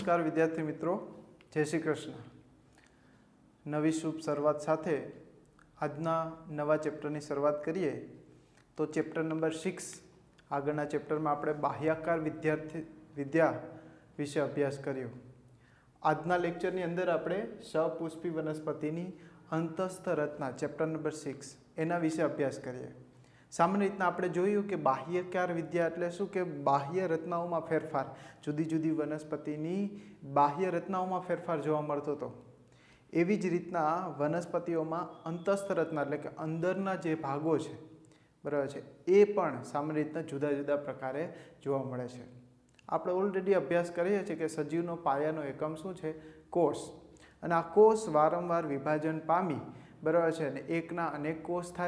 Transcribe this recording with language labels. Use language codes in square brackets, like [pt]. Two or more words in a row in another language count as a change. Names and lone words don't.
[gu] વિદ્યાર્થી મિત્રો, જય શ્રી કૃષ્ણ। નવી શુભ શરૂઆત સાથે આજના નવા ચેપ્ટરની શરૂઆત કરીએ તો ચેપ્ટર નંબર 6 આગળના ચેપ્ટર માં આપણે બાહ્યાકાર વિદ્યા વિશે અભ્યાસ કર્યો। આજના લેક્ચરની અંદર આપણે સપુષ્પી વનસ્પતિની અંતસ્થ રચના ચેપ્ટર નંબર 6 એના વિશે અભ્યાસ કરીએ। સામાન્ય રીતના આપણે જોયું કે બાહ્યાકાર વિદ્યા એટલે શું કે બાહ્ય રચનાઓ માં ફેરફાર, જુદી જુદી વનસ્પતિની બાહ્ય રચનાઓ માં ફેરફાર જોવા મળતો હતો। એવી જ રીતના વનસ્પતિઓ માં અંતસ્થ રચના એટલે કે અંદરના જે ભાગો છે બરાબર છે એ પણ સામાન્ય રીતના જુદા જુદા પ્રકારે જોવા મળે છે। આપણે ઓલરેડી અભ્યાસ કરીએ છીએ કે સજીવનો પાયાનો એકમ શું છે? कोष। અને આ કોષ વારંવાર વિભાજન પામી બરાબર છે અને એકના અનેક કોષ થાય।